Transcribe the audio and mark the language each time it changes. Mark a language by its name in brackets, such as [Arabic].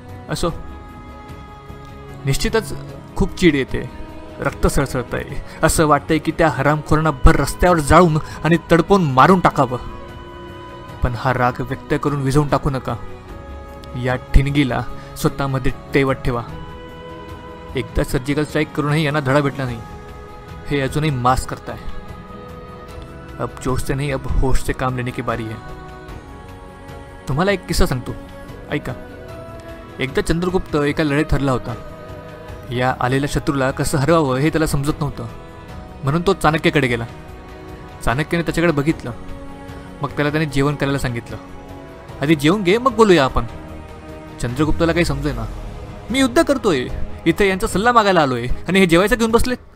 [Marathi] असो, निश्चितच खूप चीड येते, रक्त सळसळत आहे, असं वाटतंय की त्या हरामखोरांना भर रस्त्यावर जाळून आणि तडपून मारून टाकावं। पण हा राग व्यक्त करून विझवून टाकू नका, या ठिणगीला स्वतःमध्ये तेवत ठेवा। एकदा सर्जिकल स्ट्राईक करूनही यांना धडा भेटला नाही, हे अजूनही मास्क करताय। [Hindi] अब जोश से नहीं, अब होश से काम लेने की बारी है। [Marathi] तुम्हाला एक किस्सा सांगतो, ऐका। एकदा चंद्रगुप्त एका लढाईत हरला होता। या आलेल्या शत्रूला कसं हरवावं हे त्याला समजत नव्हतं, म्हणून तो चाणक्याकडे गेला। चाणक्याने त्याच्याकडे बघितलं, मग त्याला त्याने जेवण करायला सांगितलं। आधी जेवून घे, मग बोलूया आपण। चंद्रगुप्ताला काही समजे ना, मी युद्ध करतोय, इथे यांचा सल्ला मागायला आलोय आणि हे जेवायचं घेऊन बसले।